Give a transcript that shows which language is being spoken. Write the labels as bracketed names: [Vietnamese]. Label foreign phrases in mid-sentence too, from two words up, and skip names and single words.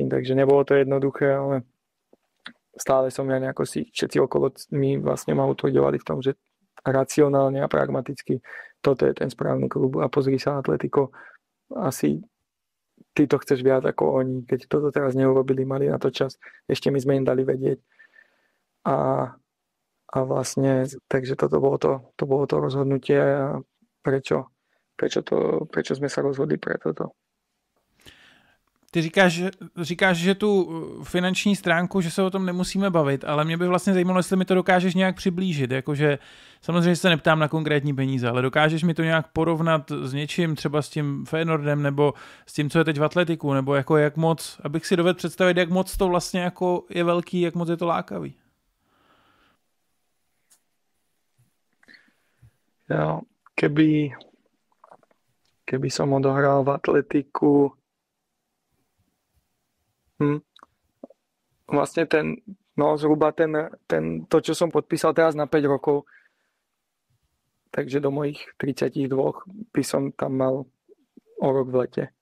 [Slovak] Takže nebolo to jednoduché, ale stále som ja nejako si všetci okolo mi vlastne ma utvrdovali v tom, že racionálne a pragmaticky toto je ten správny klub a pozri sa Atletico, asi ty to chceš viac ako oni, keď toto teraz neurobili, mali na to čas, ešte my sme im dali vedieť a vlastne, takže toto bolo to rozhodnutie a prečo sme sa rozhodli pre toto. [Czech] Ty říkáš, že tu finanční stránku, že se o tom nemusíme bavit, ale mě by vlastně zajímalo, jestli mi to dokážeš nějak přiblížit, jakože samozřejmě se neptám na konkrétní peníze, ale dokážeš mi to nějak porovnat s něčím, třeba s tím Feyenoordem, nebo s tím, co je teď v Atletiku, nebo jako jak moc, abych si dovedl představit, jak moc to vlastně jako je velký, jak moc je to lákavý. [Slovak] Ja, keby som odohral v Atletiku vlastne zhruba to, čo som podpísal teraz na 5 rokov, takže do mojich 32 by som tam mal o rok v lete.